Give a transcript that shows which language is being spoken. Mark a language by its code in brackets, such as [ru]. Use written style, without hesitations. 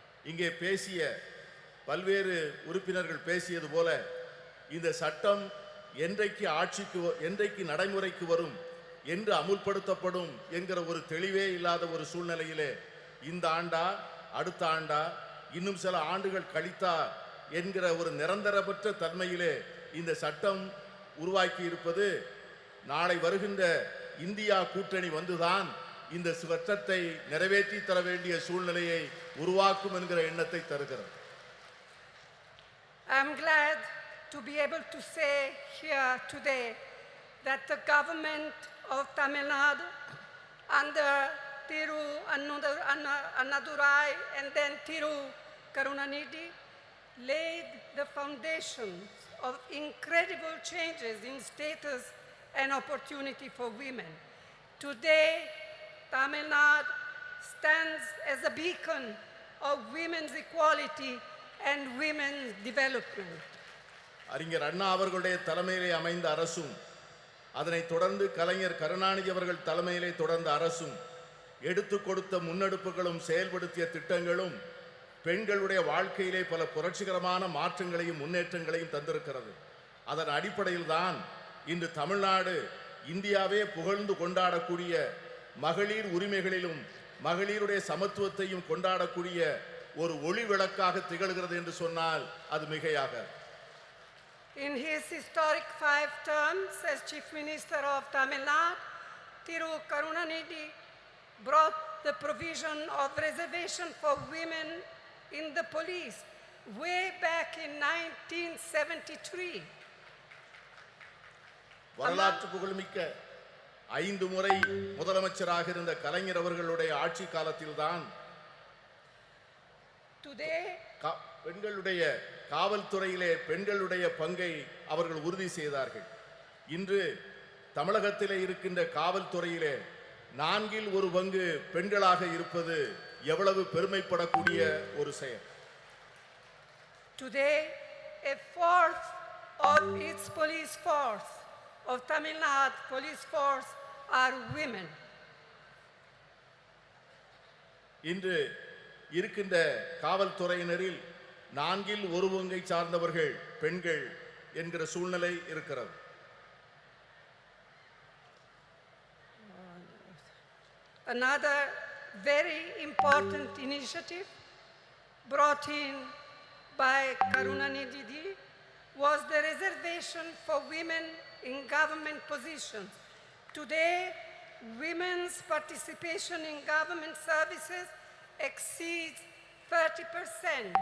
[ta] இங்கே பேசிய பல்வேறு உறுப்பினர்கள் பேசியது போல இந்த சட்டம் என்றைக்கு நடைமுறைக்கு வரும் என்று அமுல்படுத்தப்படும் என்கிற ஒரு தெளிவே இல்லாத ஒரு சூழ்நிலையிலே இந்த ஆண்டா அடுத்த ஆண்டா இன்னும் சில ஆண்டுகள் கழித்தா என்கிற ஒரு நிரந்தரமற்ற தன்மையிலே இந்த சட்டம் உருவாக்கி இருப்பது நாளை வருகின்ற இந்தியா கூட்டணி வந்துதான் இந்த சட்டத்தை நிறைவேற்றி தர வேண்டிய சூழ்நிலையை உருவாக்கும் என்கிற எண்ணத்தை தருகிறது. [en] I'm glad to be able to say here today that the government of Tamil Nadu under Thiru Annadurai and then Thiru Karunanidhi laid the foundations of incredible changes in status and opportunity for women. Today, Tamil Nadu stands as a beacon of women's equality and women's development. [ta] அறிஞர் அண்ணா அவர்களுடைய தலைமையிலே அமைந்த அரசும் அதனைத் தொடர்ந்து கலைஞர் கருணாநிதி அவர்கள் தலைமையிலே தொடர்ந்த அரசும் எடுத்து கொடுத்த முன்னெடுப்புகளும் செயல்படுத்திய திட்டங்களும் பெண்களுடைய வாழ்க்கையிலே பல புரட்சிகரமான மாற்றங்களையும் முன்னேற்றங்களையும் தந்திருக்கிறது. அதன் அடிப்படையில் தான் இன்று தமிழ்நாடு இந்தியாவே புகழ்ந்து கொண்டாடக்கூடிய மகளிர் உரிமைகளிலும் மகளிருடைய சமத்துவத்தையும் கொண்டாடக்கூடிய ஒரு ஒளி விளக்காக திகழ்கிறது என்று சொன்னால் அது மிகையாக. [en] In his historic 5 terms as Chief Minister of Tamil Nadu, Thiru Karunanidhi brought the provision of reservation for women in the police way back in 1973. [ta] வரலாற்று புகழ்மிக்க 5 முறை முதலமைச்சராக இருந்த கலைஞர் அவர்களுடைய ஆட்சி காலத்தில்தான் பெண்களுடைய காவல்துறையிலே பெண்களுடைய பங்கை அவர்கள் உறுதி செய்தார்கள். இன்று தமிழகத்திலே இருக்கின்ற காவல்துறையிலே 4 1 பங்கு பெண்களாக இருப்பது எவ்வளவு பெருமைப்படக்கூடிய ஒரு செயல். [en] Today, a fourth of its police force, of Tamil Nadu police force, are women. [ta] இன்று இருக்கின்ற காவல்துறையினரில் 4 1 பங்கை சார்ந்தவர்கள் பெண்கள் என்கிற சூழ்நிலை இருக்கிறது. [en] Another very important initiative brought in by Karunanidhi was the reservation for women in government positions. Today, women's participation in government services exceeds 30%.